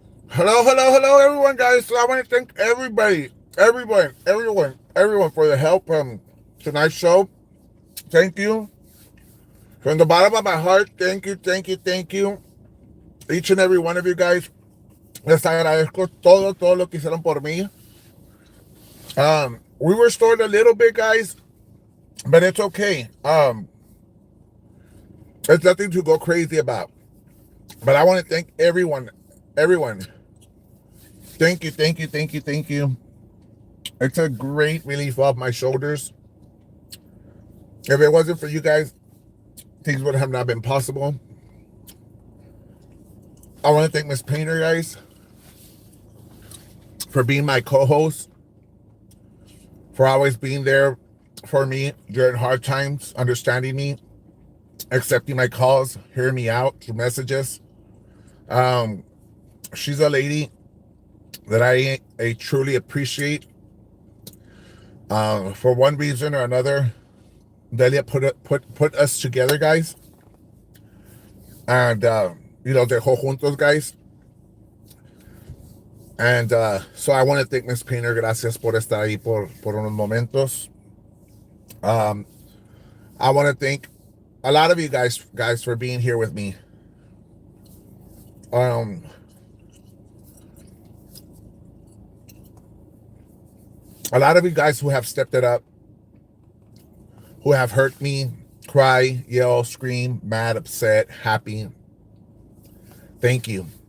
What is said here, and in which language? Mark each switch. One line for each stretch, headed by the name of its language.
English: Hello, hello, hello, everyone, guys. So I want to thank everybody, everyone for the help from tonight's show. Thank you. From the bottom of my heart, thank you, thank you, thank you. Each and every one of you guys.
Spanish: Les agradezco todo lo que hicieron por mí.
English: We were short a little bit, guys, but it's okay. It's nothing to go crazy about. But I want to thank everyone. Thank you, thank you, thank you, thank you. It's a great relief off my shoulders. If it wasn't for you guys, things would have not been possible. I want to thank Miss Painter, guys, for being my co-host, for always being there for me during hard times, understanding me, accepting my calls, hearing me out through messages. She's a lady that I truly appreciate. For one reason or another, Delia put us together, guys, and
Spanish: dejó juntos,
English: guys. And so I want to thank Miss Painter.
Spanish: Gracias por estar ahí por unos momentos.
English: I want to thank a lot of you guys for being here with me. A lot of you guys who have stepped it up, who have heard me cry, yell, scream, mad, upset, happy. Thank you.